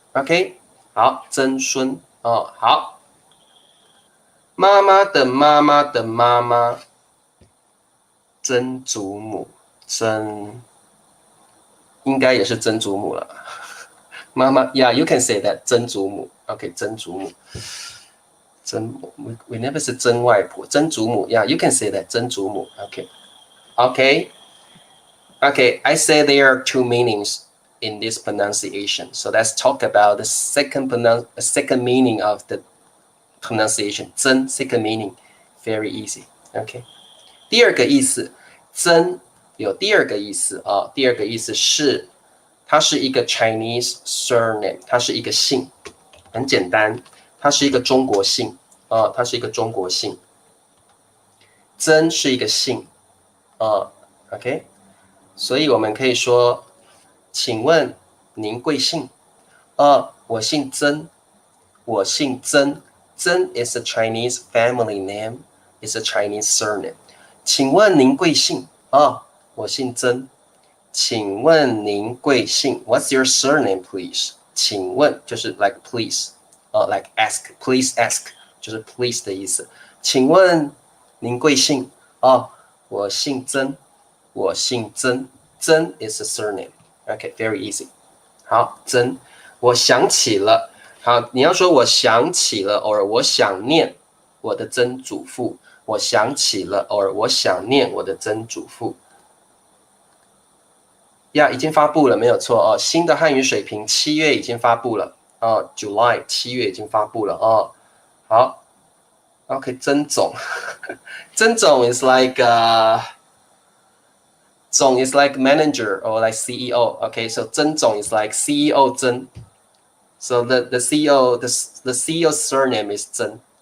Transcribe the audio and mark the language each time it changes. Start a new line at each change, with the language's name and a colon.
Chinese: OK， 好，曾孙哦，好。妈妈的妈妈的妈妈，曾祖母，应该也是曾祖母了。
English: 妈妈，Yeah, you can say that 曾祖母 ，OK， 曾祖母，we never say 曾外婆，曾祖母 ，Yeah, you can say that 曾祖母 ，OK，OK，OK， I say there are 2 meanings in this pronunciation, so let's talk about the second meaning of the pronunciation. 曾 second meaning, very easy, OK。
Chinese: 第2个意思，曾有第2个意思啊，第2个意思是。它是一个 Chinese surname，它是一个姓，很简单，它是一个中国姓啊，它是一个中国姓。曾是一个姓啊 ，OK， 所以我们可以说，请问您贵姓？我姓曾，我姓曾。
English: 曾 is a Chinese family name, is a Chinese surname。
Chinese: 请问您贵姓？我姓曾。请问您贵姓 ？ What's your surname, please？请问就是 like please， like ask, please ask， 就是 please 的意思。请问您贵姓？我姓曾，我姓曾。曾 is a surname。 OK， very easy。好，曾。我想起了。好，你要说我想起了，偶尔我想念我的曾祖父。我想起了，偶尔我想念我的曾祖父。呀，已经发布了，没有错哦。新的汉语水平7月已经发布了哦 ， July 7月已经发布了哦。
English: 好，OK， 曾总，曾总 is like总 is like manager or like CEO. Okay, so 曾总 is like CEO 曾。 So the CEO the CEO's surname is 曾。